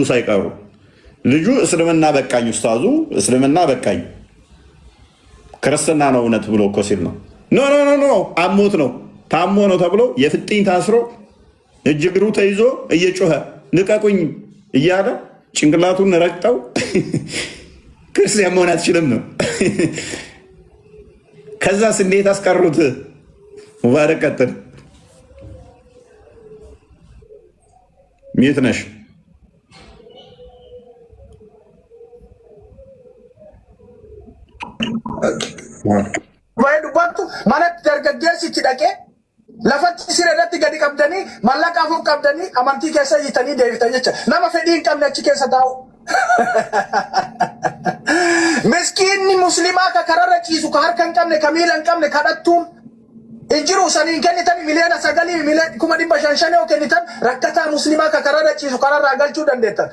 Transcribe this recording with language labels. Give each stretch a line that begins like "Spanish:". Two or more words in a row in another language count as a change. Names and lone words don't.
Amharic: ሳይቀሩ ልጁ እስልምና በቃኝ ኡስታዙ እስልምና በቃኝ ክርስትና ነው እውነት ብሎ እኮ ሲል ነው ኖ አሞት ነው ታሞ ነው ተብሎ የፍጥኝ ታስሮ እጅ እግሩ ተይዞ እየጮኸ ልቀቁኝ እያለ ጭንቅላቱን ረግጠው ክርስቲያን መሆን አትችልም ነው ከዛስ እንዴት አስቀሩት ሙባረክ ቀጥል ሚዩት ነሽ ወይ ዱባቱ ማለት
Oromo: dargaggeessitti dhaqee lafatti sirratti gadi qabdanii mallaqa afur qabdanii amantii keessa hiitanii deebitan jecha nama fedhii hin qabne achi keessa taa'u. Miskiinni muslimaa ka kararra ciisu ka harka hin qabne ka miila hin qabne kadhattuun injiru saniin kennitan miliyoona 9 miliyoona 500 yoo kennitan rakkataa muslimaa ka kararra ciisu kararraa galchuu dandeettan.